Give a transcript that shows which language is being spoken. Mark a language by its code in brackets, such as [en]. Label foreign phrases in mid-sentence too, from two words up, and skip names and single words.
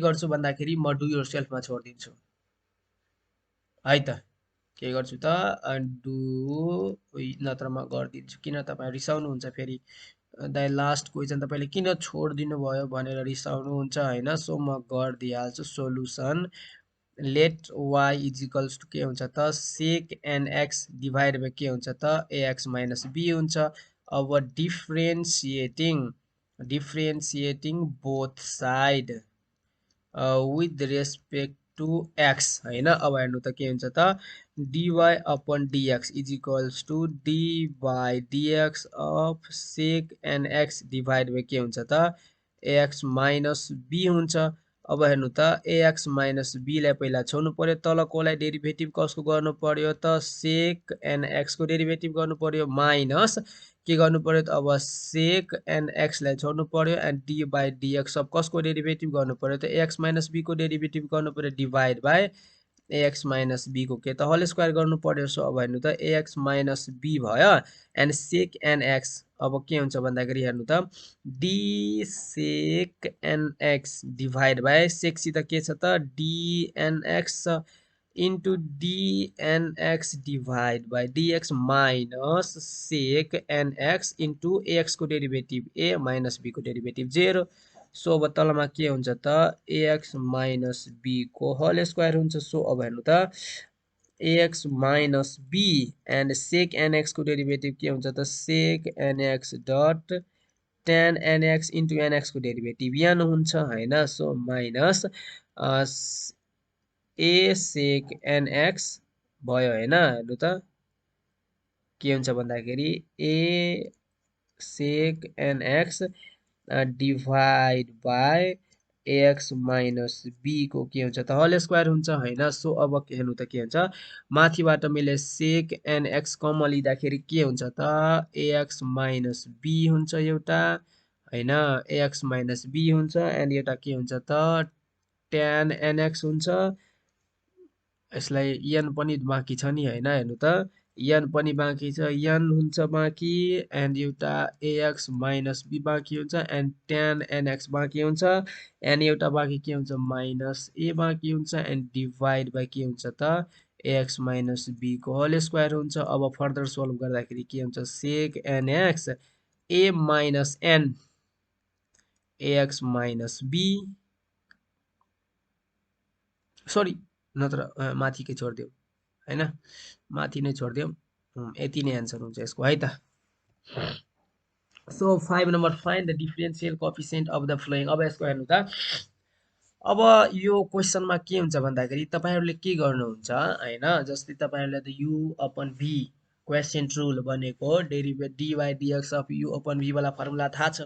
[ne] गर्छु भन्दाखेरि म [en] do your selfमा [ne] छोडिदिन्छु है त के गर्छु त डु नत्र म गरिदिन्छु किन तपाईँ रिसाउनुहुन्छ फेरि दाइ [en] last question [ne] तपाईँले किन छोडिदिनु भयो भनेर रिसाउनुहुन्छ हैन सो म गरिदिइहाल्छु [en] solution let y is equals to [ne] के हुन्छ त [en] sec n x divide by [ne] के हुन्छ त [en] ax minus b [ne] हुन्छ अब [en] differentiating both side with respect to x [ne] हैन अब हेर्नु त के हुन्छ त [en] dy upon dx is equals to d by dx of sec n x divide by [ne] के हुन्छ त [en] ax minus b [ne] हुन्छ अब हेर्नु त [en] ax minus b [ne] लाई पहिला छोड्नु पर्यो तलकोलाई डेरिभेटिभ कसको गर्नु पर्यो त [en] sec n x [ne] को डेरिभेटिभ गर्नु पर्यो माइनस के गर्नु पर्यो त अब [en] sec n x [ne] लाई छोड्नु पर्यो [en] and d by dx [ne] सब कसको डेरिभेटिभ गर्नु पर्यो त [en] ax minus b [ne] को डेरिभेटिभ गर्नु पर्यो [en] divide by ax minus b [ne] को के त [en] whole square [ne] गर्नु पर्यो सो अब हेर्नु त [en] ax minus b भयो and sec n [ne] x अब के हुन्छ भन्दाखेरि हेर्नु त [en] d sec n x divide by sec [ne] सित के छ त [en] d n x into dnx divide by dx minus sec nx into ax [ne] को डेरिभेटिभ [en] a minus b [ne] को डेरिभेटिभ 0 सो अब तलमा के हुन्छ त [en] ax minus b [ne] को [en] whole square [ne] हुन्छ सो अब हेर्नु त [en] ax minus b and sec nx [ne] को डेरिभेटिभ के हुन्छ त [en] sec nx dot tan nx into nx [ne] को डेरिभेटिभ n हुन्छ हैन सो माइनस [en] a sec nx [ne] भयो हैन हेर्नु त के हुन्छ भन्दाखेरि [en] a sec nx divide by ax minus b [ne] को के हुन्छ त [en] whole square [ne] हुन्छ हैन सो अब हेर्नु त के हुन्छ माथिबाट मैले [en] sec nx common [ne] लिँदाखेरि के हुन्छ त [en] ax minus b [ne] हुन्छ एउटा हैन [en] ax minus b [ne] हुन्छ एन्ड एउटा के हुन्छ त [en] tan nx [ne] हुन्छ यसलाई n पनि बाँकी छ नि हैन हेर्नु त n पनि बाँकी छ n हुन्छ बाँकी एन्ड एउटा [en] ax minus b [ne] बाँकी हुन्छ एन्ड [en] tan nx [ne] बाँकी हुन्छ एन्ड एउटा बाँकी के हुन्छ [en] minus a [ne] बाँकी हुन्छ एन्ड [en] divide by [ne] के हुन्छ त [en] ax minus b [ne] को [en] whole square [ne] हुन्छ अब [en] further solve [ne] गर्दाखेरि के हुन्छ [en] sec nx a minus n ax minus b [ne] सरी नत्र माथि के छोडिदेऊ हैन माथि नै छोडिदेऊ यति नै एन्सर हुन्छ यसको है त सो 5 नम्बर [en] find the differential coefficient of the following. [ne] अब यसको हेर्नु त, अब यो क्वेसनमा के हुन्छ भन्दाखेरि तपाईहरुले के गर्नुहुन्छ हैन, जस्तै तपाईहरुले त [en] u upon v quotient rule [ne] बनेको डेरिभेटिभ [en] dy dx of u upon v [ne] वाला फर्मुला थाहा छ।